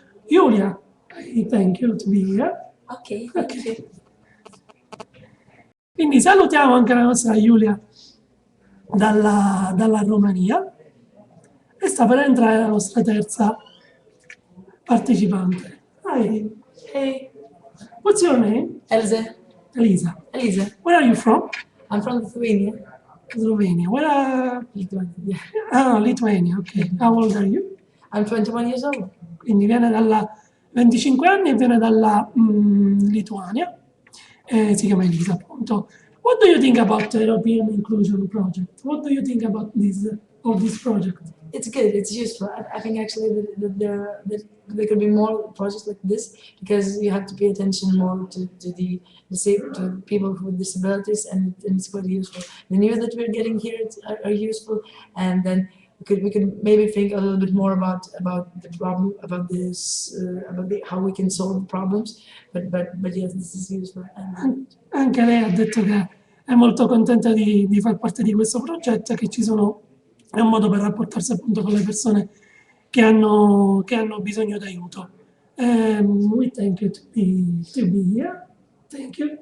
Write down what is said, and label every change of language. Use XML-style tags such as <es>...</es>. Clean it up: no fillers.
<en>Julia, I thank you to be here. Okay, thank you.</en> <it>Quindi salutiamo anche la nostra Giulia dalla Romania, e sta per entrare la nostra terza partecipante.</it> <en>Hi, Hey, what's your name? Elze. Elisa. Elise. Where are you from? I'm from Lithuania. Slovenia. Where are... Lithuania. Ah, Lithuania, ok. How old are you? I'm 21 years old.</en> <it>Quindi viene dalla 25 anni e viene dalla Lituania. Si chiama Elisa, appunto.</it> <en>What do you think about the European Inclusion Project? What do you think about this project? It's good. It's useful. I think actually that there could be more projects like this, because you have to pay attention more to the to people with disabilities, and it's quite useful. The news that we're getting here are useful, and then we could maybe think a little bit more about the problem, about this, how we can solve the problems. But yes, this is useful.</en> <it>Anche lei ha detto che è molto contenta di far parte di questo progetto, e che è un modo per rapportarsi appunto con le persone che hanno bisogno d'aiuto.</it> <en>We thank you to be here. Thank you.</en>